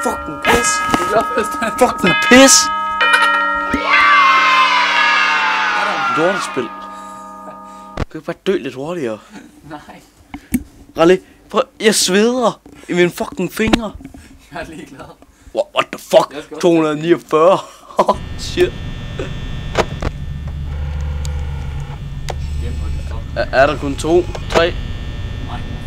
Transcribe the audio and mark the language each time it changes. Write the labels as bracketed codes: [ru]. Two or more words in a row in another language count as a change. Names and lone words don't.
[da] Fucking pis. Du er klar først nat. Fucking pis. Lortespil. Du kan bare dø lidt hurtigere. Nej. Ralle, prøv. Jeg sveder i mine fucking fingre. Jeg er ligeglad. [en] What the fuck? 249. Shit. [da] Er der kun 2? 3? Nej.